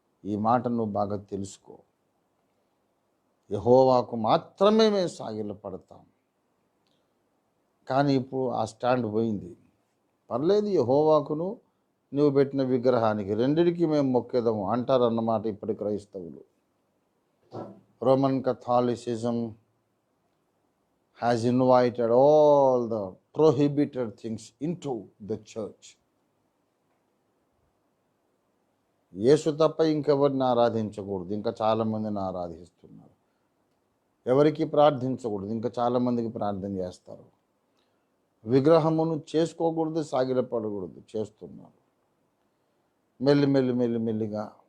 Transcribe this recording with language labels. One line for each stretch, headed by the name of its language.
Telugu: ఈ మాట నువ్వు బాగా తెలుసుకో. యెహోవాకు మాత్రమే మేము సాగిలపడతాం. కానీ ఇప్పుడు ఆ స్టాండ్ పోయింది. పర్లేదు, యెహోవాకును నువ్వు పెట్టిన విగ్రహానికి రెండిటికి మేము మొక్కేదాము అంటారన్నమాట ఇప్పటి క్రైస్తవులు.
English: Roman Catholicism has invited all the prohibited things into the church.
Telugu: యేసు తప్ప ఇంకెవరిని ఆరాధించకూడదు, ఇంకా చాలామందిని ఆరాధిస్తున్నారు. ఎవరికి ప్రార్థించకూడదు, ఇంకా చాలామందికి ప్రార్థన చేస్తారు. విగ్రహమును చేసుకోకూడదు, సాగిలపడకూడదు, చేస్తున్నారు. మెల్లిమెల్లిగా